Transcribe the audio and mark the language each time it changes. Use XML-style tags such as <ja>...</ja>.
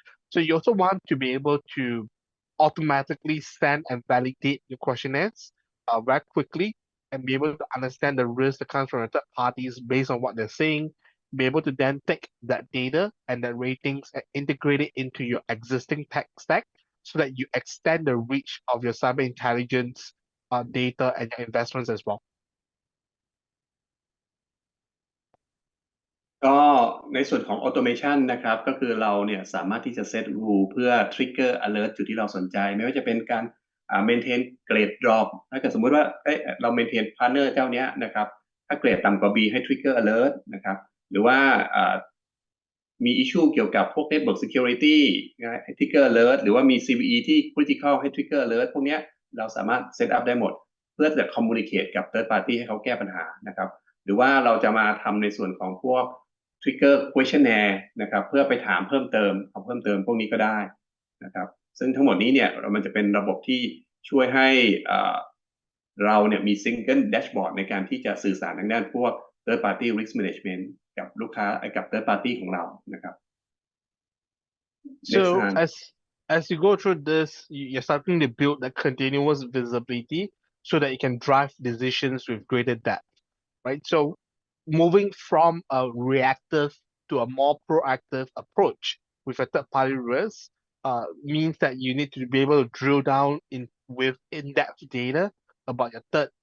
<en>So you also want to be able to automatically send and validate your questionnaires very quickly and be able to understand the risk that comes from the third parties based on what they're saying, be able to then take that data and that ratings and integrate it into your existing tech stack so that you extend the reach of your cyber intelligence data and your investments as well.</en> <th>ก็ในส่วนของ automation นะครับก็คือเราเนี่ยสามารถที่จะ</th> <en>set rule</en> <th>เพื่อ</th> <en>trigger alert</en> <th>จุดที่เราสนใจไม่ว่าจะเป็นการ</th> <en>maintain grade drop</en> <th>ถ้าเกิดสมมุติว่าเรา maintain partner เจ้าเนี้ยนะครับถ้าเกรดต่ำกว่า B ให้ trigger alert นะครับหรือว่า มี issue เกี่ยวกับพวก</th> <en>network security</en> <th>ให้ trigger alert หรือว่ามี CVE ที่ critical ให้ trigger alert พวกเนี้ยเราสามารถ</th> <en>set up</en> <th>ได้หมดเพื่อจะ communicate กับ third party ให้เขาแก้ปัญหานะครับหรือว่าเราจะมาทำในส่วนของพวกtrigger questionnaire นะครับเพื่อไปถามเพิ่มเติม พวกนี้ก็ได้นะครับซึ่งทั้งหมดนี้เนี่ยมันจะเป็นระบบที่ช่วยให้เราเนี่ยมี</th> <en>single dashboard</en> <th>ในการที่จะสื่อสารทางด้านพวก</th> <en>third party risk management</en> <th>กับลูกค้ากับ third party ของเรานะครับ</th> <en>So as you go through this, you're starting to build a continuous visibility so that you can drive decisions with greater depth, right? So moving from a reactive to a more proactive approach with a third-party risk means that you need to be able to drill down with in-depth data about your third</en>